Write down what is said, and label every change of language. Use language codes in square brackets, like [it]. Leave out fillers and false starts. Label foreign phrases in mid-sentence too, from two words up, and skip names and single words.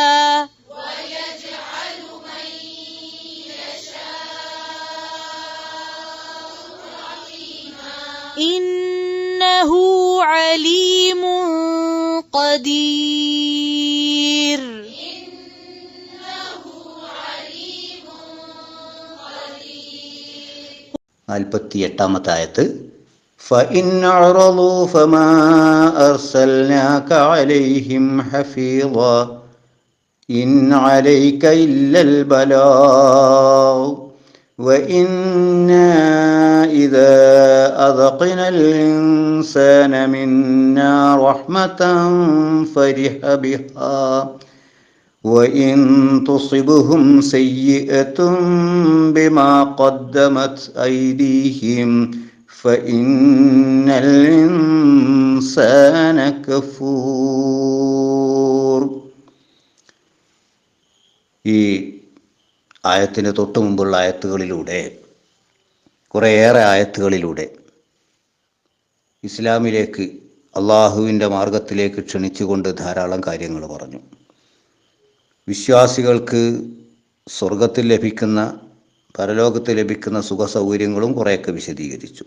[ar] ويجعل من يشاء عقيما. إنه عليم قدير. إنه عليم قدير. [ml] 48-ാമത്തെ ആയത്ത്. [ar] فإن أعرضوا فما أرسلناك عليهم حفيظا إن عليك إلا البلاغ وإنا إذا أذقنا الإنسان منا رحمة فرح بها وإن تصبهم سيئة بما قدمت أيديهم فإن الإنسان كفور. [ml] ഈ ആയത്തിന് തൊട്ടു മുമ്പുള്ള ആയത്തുകളിലൂടെ, കുറേയേറെ ആയത്തുകളിലൂടെ ഇസ്ലാമിലേക്ക്, അള്ളാഹുവിൻ്റെ മാർഗത്തിലേക്ക് ക്ഷണിച്ചുകൊണ്ട് ധാരാളം കാര്യങ്ങൾ പറഞ്ഞു. വിശ്വാസികൾക്ക് സ്വർഗത്തിൽ ലഭിക്കുന്ന, പരലോകത്തിൽ ലഭിക്കുന്ന സുഖ സൗകര്യങ്ങളും കുറേയൊക്കെ വിശദീകരിച്ചു.